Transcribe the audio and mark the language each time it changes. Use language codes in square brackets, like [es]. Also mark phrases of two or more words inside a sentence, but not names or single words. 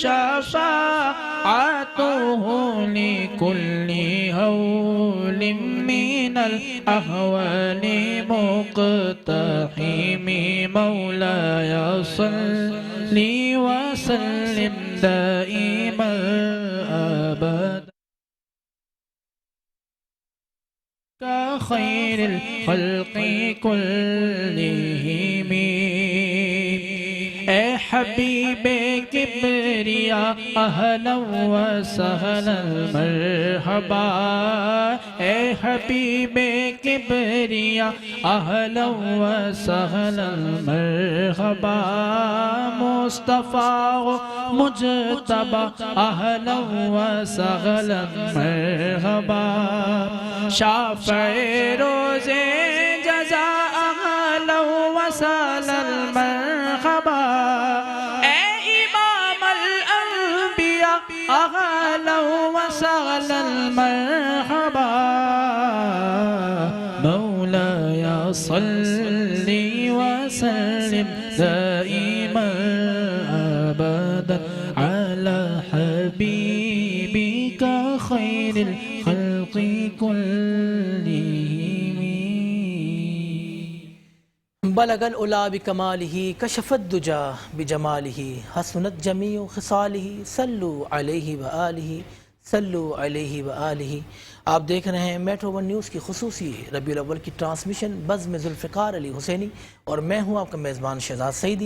[ar] شفاعته لكل هول من الأهوال مقتحم مولاي صل وسلم دائما أبدا خير الخلق كلهم [ur] اے حبیب کبریا [ar] اہلا وسہلا مرحبا [ur] اے حبیب کبریا [ar] اہلا وسہلا مرحبا [ur] مصطفیٰ مجتبی [ar] اہلا وسہلا مرحبا [ur] شافع روز جزا [ar] اہلا وسہلا مرحبا [ur] اے امام الانبیاء [ar] اہلا وسہلا مرحبا مولاي صل وسلم دائما ابدا على حبيبك خير الخلق كلهم بلغ العلا بکمالہ کشف الدجا بجمالہ حسنت جمیع خصالہ صلو علیہ وآلہ صلو علیہ وآلہ۔ [ur] آپ دیکھ رہے ہیں میٹرو ون نیوز کی خصوصی ربیع الاول کی ٹرانسمیشن بزم ذوالفقار علی حسینی، اور میں ہوں آپ کا میزبان شہزاد سعیدی۔